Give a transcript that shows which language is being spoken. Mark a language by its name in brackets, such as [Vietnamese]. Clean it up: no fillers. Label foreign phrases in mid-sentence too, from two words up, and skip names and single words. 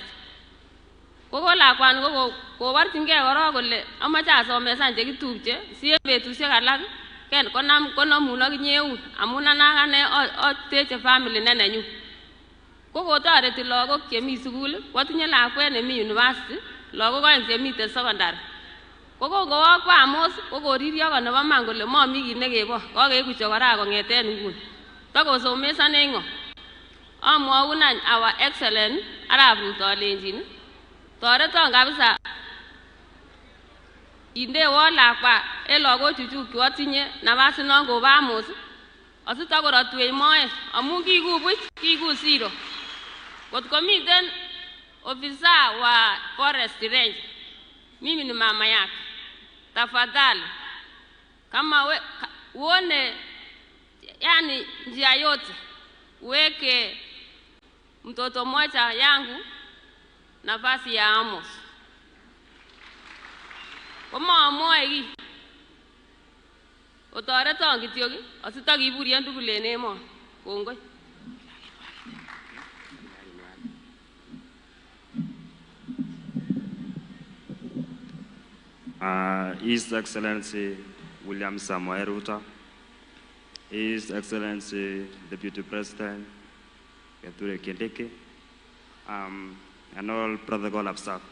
[Kalenjin] Koko lakwani koborchingei korok kole amache asomesan chekitupche si en betusiek alak konamun akinye eun amun anakane ateche family nenenyu. Kokotoreti lagok chemi sukul, kwatinye lakwet nemi university, lagok aeng chemiten secondary. Kokowo kwa Amos kokoririo ko nebo man kole mami kiy nekebo, kakeku chokora kongeten nguni. Takosomesane ngo. Amwaun any [English] our excellent [Kalenjin] Arap Ruto alenjin toreton kabisa indewon lakwa en lagochuchuk chu atinye nafas non kobo Amos asitakorotwech moet amun kiiku buch kiiku zero. Kotko miten [Swahili] ofisa wa [English] forest range, [Swahili] mimi ni mama yake, tafadhali kama uone yani njia yote uweke mtoto mmoja yangu nafasi ya Amos. [Kalenjin] Koma amoe ki otoreton kityo ki asitakiburien tugul en emoni. Kongoi. [English] His Excellency William Samoei Ruto, His Excellency Deputy President Kithure Kindiki, and all protocol of staff.